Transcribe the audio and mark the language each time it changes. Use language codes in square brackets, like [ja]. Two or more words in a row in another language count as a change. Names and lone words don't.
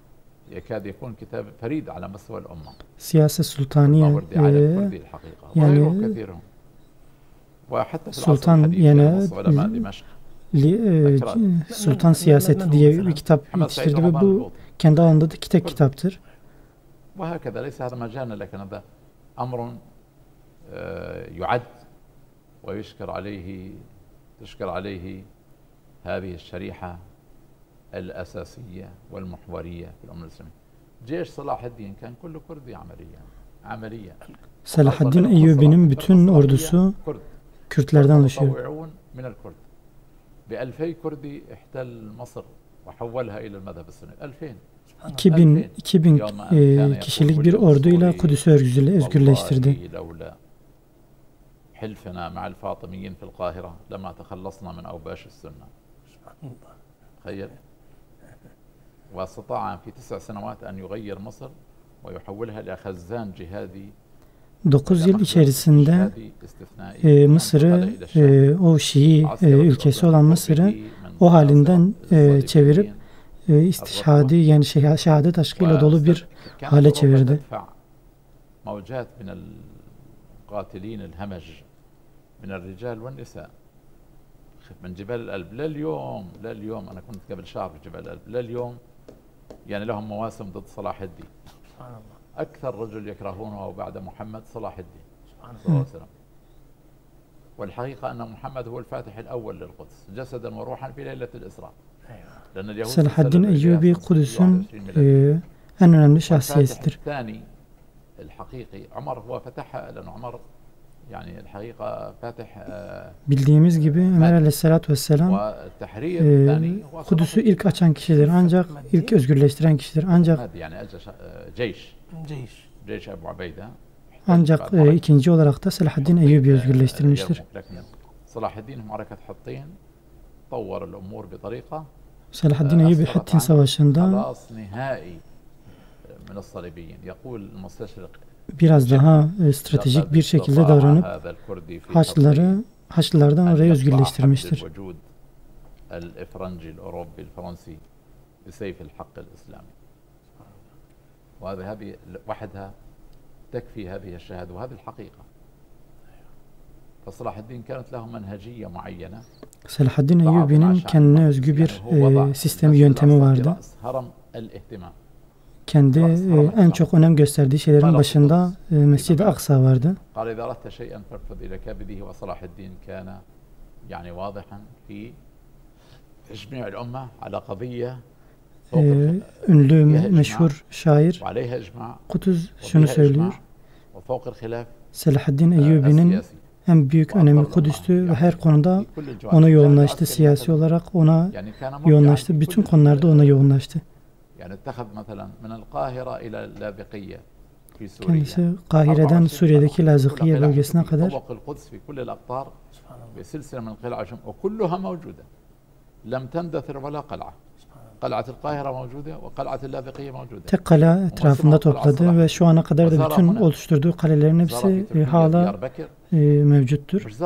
[tr] Siyaset Sultaniye yani Sultan yani Sultan Siyaseti diye bir kitap yetiştirdi ve bu kendi alanındaki tek kitaptır. [ar] ويشكر عليه تشكر عليه هذه الشريحة الأساسية والمحورية في الأمة الإسلامية. جيش صلاح الدين كان كله كردي عمليا. [tr] Selahaddin Eyyubi'nin bütün ordusu Kürtlerden oluşuyor. [ar] ب2000 كردي احتل مصر وحولها إلى المذهب السني. [tr] 2000 kişilik bir orduyla Kudüs'ü özgürleştirdi. [ar] حلفنا مع الفاطميين في القاهرة لما تخلصنا من أوباش السنة. تخيل. واستطاع في 9 سنوات أن يغير مصر ويحولها إلى خزان جهادي. [tr] 9 yıl içerisinde Mısır'ı o Şii ülkesi olan Mısır'ı o halinden çevirip istişhadi yani şehadet aşkıyla dolu bir hale çevirdi. [ar] قاتلين الهمج من الرجال والنساء من جبال الألب لليوم أنا كنت قبل شهر في جبال الألب لليوم يعني لهم مواسم ضد صلاح الدين. أكثر رجل يكرهونه بعد محمد صلاح الدين صلى الله عليه وسلم. والحقيقة أن محمد هو الفاتح الأول للقدس جسدا وروحا في ليلة الإسراء. لأن اليهود [tr] Selahaddin Eyyubi Kudüs'ün en önemli şahsiyetidir. [ar] الحقيقي عمر هو فتحها لأن عمر يعني الحقيقة فاتح. [tr] Bildiğimiz gibi Ömer [ar] عليه الصلاة والسلام [tr] Kudüs'ü ilk açan kişidir ancak ilk özgürleştiren kişidir ancak ikinci olarak da Selahaddin Eyyubi özgürleştirilmiştir. Selahaddin Eyyubi Hittin Savaşı'nda biraz daha stratejik bir şekilde davranıp Haçlıları Haçlılardan [ar] أن [tr] orayı [ar] يقطع [tr] özgürleştirmiştir. [ar] حبل الوجود الإفرنجي الأوروبي الفرنسي بسيف الحق الإسلامي. وهذه وحدها تكفي هذه الشهادة وهذه الحقيقة. فصلاح الدين كانت له منهجية معينة. [tr] Selahaddin Eyyubi'nin kendine özgü bir sistem yöntemi vardı. [ar] هرم الاهتمام. [tr] Kendi en çok önem gösterdiği şeylerin başında Mescid-i Aksa vardı. [ar] قال إذا أردت شيئا فارفض إلى كبده وصلاح الدين كان يعني واضحا في تجميع الأمة على قضية [tr] Ünlü meşhur şair [ar] وعليها إجماع [tr] Kutuz şunu söylüyor. [ar] وفوق الخلاف [tr] Selahaddin Eyyubi'nin en büyük önemi Kudüs'tü ve her konuda ona yoğunlaştı. Siyasi olarak ona yoğunlaştı. Bütün konularda ona yoğunlaştı. Kendisi Kahire'den Suriye'deki Lazıkiye bölgesine kadar tek kale etrafında topladı ve şu ana kadar da bütün oluşturduğu kalelerin hepsi hala mevcuttur.